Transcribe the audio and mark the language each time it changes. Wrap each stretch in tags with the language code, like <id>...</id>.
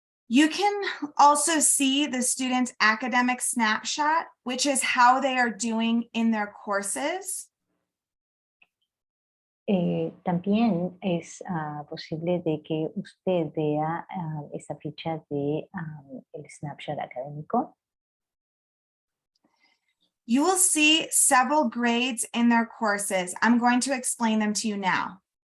<en>You can also see the student's academic snapshot, which is how they are doing in their courses.</en> <es>También es posible de que usted vea esa ficha de el snapshot académico.</es> <en>You will see several grades in their courses. I'm going to explain them to you now.</en>